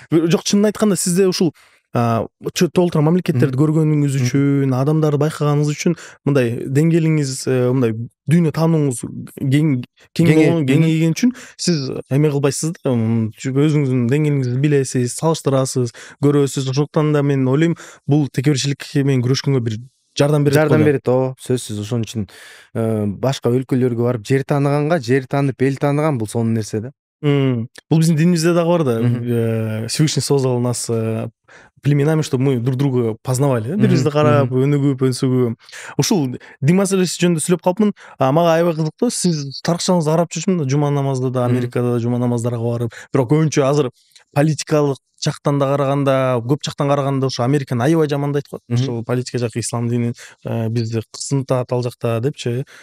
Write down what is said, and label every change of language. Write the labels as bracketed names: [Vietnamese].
[Kyrgyz] Жок, чынын айтканда, сизде ушул толтура мамлекеттерди көргөнүңүз үчүн, адамдарды байкаганыңыз үчүн мындай деңгээлиңиз, мындай дүйнө таанууңуз кеңейген үчүн сиз эме кылбайсыз да, өзүңүздүн деңгээлиңизди билесиз, салыштырасыз, көрөсүз. Ошондуктан да мен ойлойм, бул текеберчилик менен күрөшкөнгө бир жардам берет. жардам берет. Ооба, сөзсүз. Ошон үчүн башка өлкөлөргө барып жер тааныганга, жер таанып эл тааныган бул сонун нерсе да. Бул биздин динибизде дагы бар да. [Russian] Всевышний создал нас племенами, чтобы мы друг друга познавали. [Kyrgyz] Бирибизди карап, өнүгүп, өнсүгүп. Ушул дин маселеси жөнүндө сүйлөп калыпмын. Мага аябай кызыктуу. Сиз тарыкчаңызды карап жүрчүмүн да, жума намазда да, Америкада да жума намаздарга барып. Бирок көбүнчө азыр политикалык жактан да караганда, көп жактан караганда ошо Американы аябай жамандайт го. Ошол политика жакы, ислам дини бизди кысынтат ал жакта депчи.